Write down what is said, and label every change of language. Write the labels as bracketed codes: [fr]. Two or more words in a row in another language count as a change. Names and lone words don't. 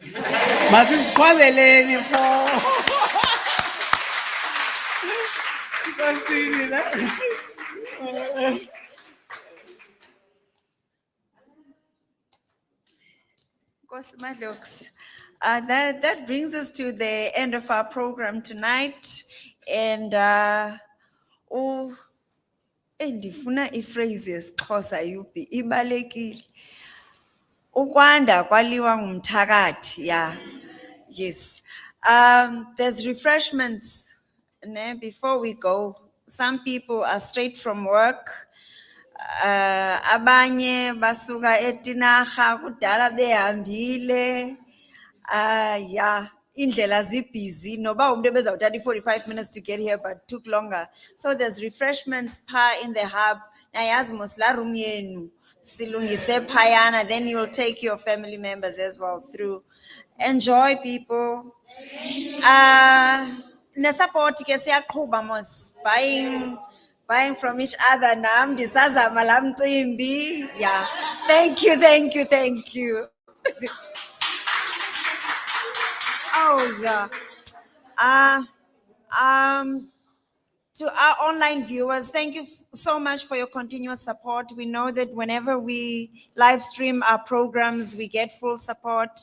[xh] Masiziqhwabeleni for Nkosini, ne? Nkosi Madloks. [en] That brings us to the end of our program tonight. [xh] And ndifuna iphrase yesiXhosa yupi ibalekile. Ukwanda kwaliwa ngumthakathi, [en] yeah. Yes. There's refreshments before we go. Some people are straight from work. [xh] Abanye basuka eTinarha kudala behambile. Yeah, indlela zibusy. Noba umuntu ebezawuthatha [en] 45 minutes to get here, but took longer. So there's refreshments in the hub. [xh] Nayazi mos la room yenu silungise phayana. [en] Then you'll take your family members as well through. Enjoy, people. [xh] Nesupport ke siyaqhuba mos, [en] buying from each other. [xh] Nam ndisazama la mcimbi. [en] Yeah. Thank you. Oh yeah. To our online viewers, thank you so much for your continuous support. We know that whenever we live stream our programs, we get full support.